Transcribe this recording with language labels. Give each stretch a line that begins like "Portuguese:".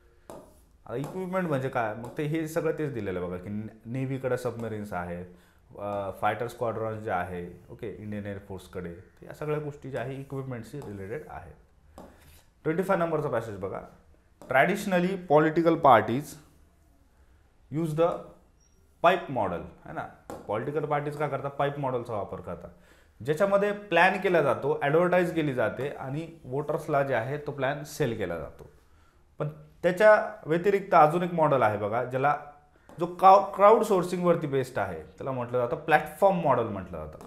Marathi: आता इक्विपमेंट म्हणजे काय, मग ते हे सगळं तेच दिलेलं आहे बघा की नेव्हीकडे सबमरीन्स आहेत, फायटर स्क्वाड्रॉन्स जे आहे, ओके, इंडियन एअरफोर्सकडे, या सगळ्या गोष्टी ज्या आहे इक्विपमेंटशी रिलेटेड आहेत. 25 नंबरचा पॅसेज बघा.
English: Traditionally political parties use the pipe model है ना.
Marathi: पॉलिटिकल पार्टीज काय करतात, पाईप मॉडेलचा वापर करतात, ज्याच्यामध्ये प्लॅन केला जातो, ॲडव्हर्टाईज केली जाते आणि वोटर्सला जे आहे तो प्लॅन सेल केला जातो. पण त्याच्या व्यतिरिक्त अजून एक मॉडेल आहे बघा, ज्याला जो क्राऊड सोर्सिंगवरती बेस्ड आहे, त्याला म्हटलं जातं प्लॅटफॉर्म मॉडेल म्हटलं जातं.